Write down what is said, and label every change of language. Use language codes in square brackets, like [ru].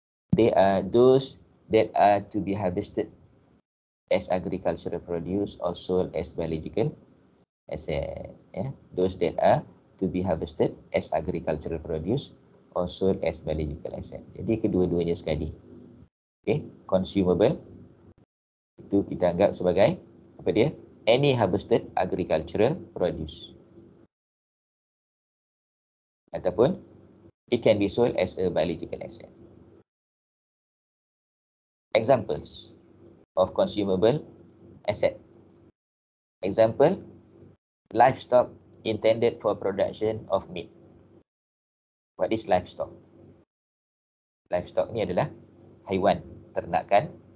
[en] They are those that are to be harvested as agricultural produce or sold as biological asset. Those that are to be harvested as agricultural produce or sold as biological asset. [ms] Jadi kedua-duanya sekali. Consumable itu kita anggap sebagai apa dia? [en] Any harvested agricultural produce. Ataupun it can be sold as a biological asset. Examples of consumable asset. Example, livestock intended for production of meat. What is livestock? [ms] Livestock ni adalah haiwan ternakan.